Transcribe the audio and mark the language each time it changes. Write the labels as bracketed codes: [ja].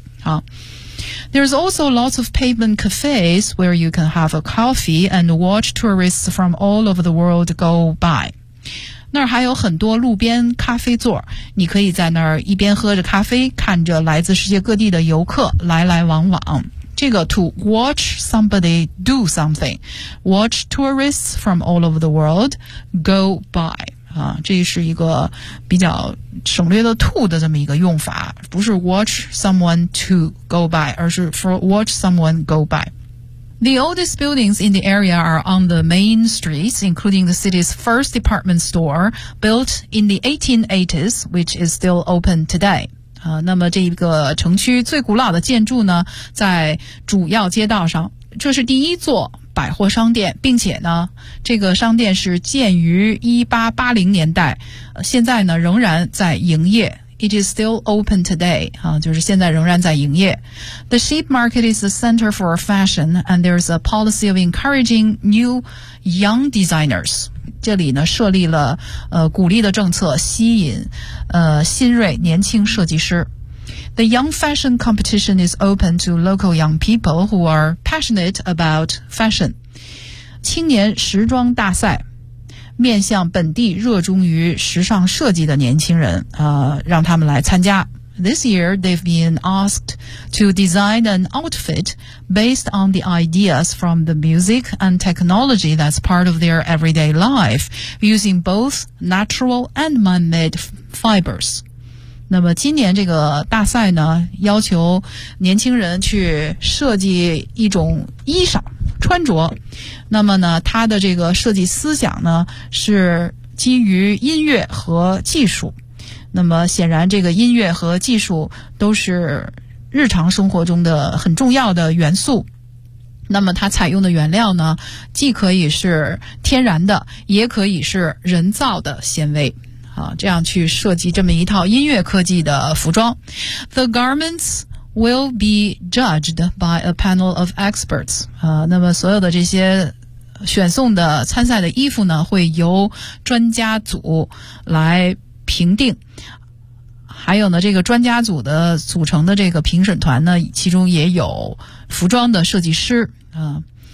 [en] 好， There's also lots of pavement cafes where you can have a coffee and watch tourists from all over the world go by。 [zh] 那儿还有很多路边咖啡座，你可以在那儿一边喝着咖啡，看着来自世界各地的游客来来往往。 [en] 这个 to watch somebody do something， watch tourists from all over the world go by， 啊， [zh] 这是一个比较省略的 to 的这么一个用法，不是 [en] watch someone to go by， 而是 for watch someone go by。 The oldest buildings in the area are on the main streets， including the city's first department store built in the 1880s， which is still open today。 [zh] 那么这一个城区最古老的建筑呢，在主要街道上，这是第一座百货商店，并且呢，这个商店是建于1880年代，现在呢仍然在营业。 [en] It is still open today， [zh] 就是现在仍然在营业。 [en] The sheep market is the center for fashion， and there's a policy of encouraging new young designers。 [zh] 这里呢设立了鼓励的政策，吸引新锐年轻设计师。 [en] The young fashion competition is open to local young people who are passionate about fashion。 [zh] 青年时装大赛面向本地热衷于时尚设计的年轻人，让他们来参加。 [en] This year, they've been asked to design an outfit based on the ideas from the music and technology that's part of their everyday life, using both natural and man-made fibers. [zh] 那么今年这个大赛呢，要求年轻人去设计一种衣裳，穿着。那么呢，他的这个设计思想呢，是基于音乐和技术。那么显然这个音乐和技术都是日常生活中的很重要的元素。那么它采用的原料呢，既可以是天然的，也可以是人造的纤维。好，这样去设计这么一套音乐科技的服装。 [en] The garments will be judged by a panel of experts。 [zh] 那么所有的这些选送的参赛的衣服呢，会由专家组来评定。还有呢，这个专家组的组成的这个评审团呢，其中也有服装的设计师啊。